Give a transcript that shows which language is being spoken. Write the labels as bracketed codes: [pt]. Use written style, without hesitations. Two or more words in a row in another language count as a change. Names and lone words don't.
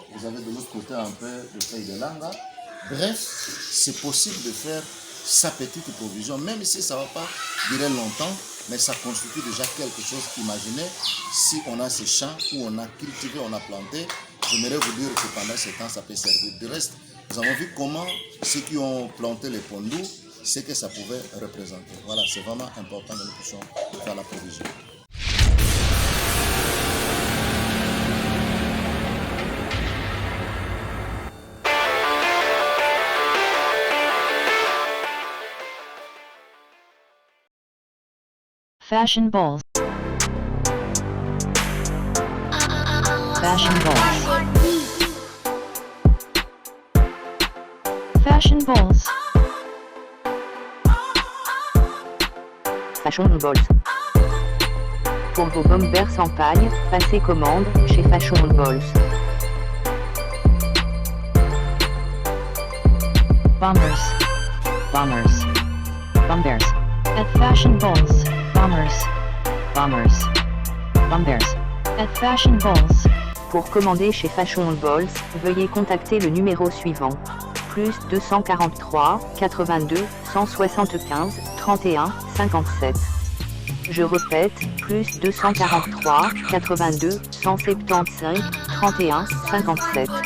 [fr] Vous avez de l'autre côté un peu de feuilles de langa. Bref, c'est possible de faire sa petite provision, même si ça ne va pas durer longtemps, mais ça constitue déjà quelque chose. Imaginez si on a ces champs où on a cultivé, on a planté. J'aimerais vous dire que pendant ce temps, ça peut servir. Du reste, nous avons vu comment ceux qui ont planté les pondous, ce que ça pouvait représenter. Voilà, c'est vraiment important que nous puissions faire la provision. Fashion balls. Fashion balls. Fashion balls. Fashion Balls. Pour vos bombers en paille, passez commande chez Fashion Balls. Bombers. Bombers. Bombers. At Fashion balls. Bombers. Bombers. Bombers. At Fashion balls. Pour commander chez Fashion Balls, veuillez contacter le numéro suivant. Plus 243 82 175 31 57. Je répète, plus 243 82 175 31 57.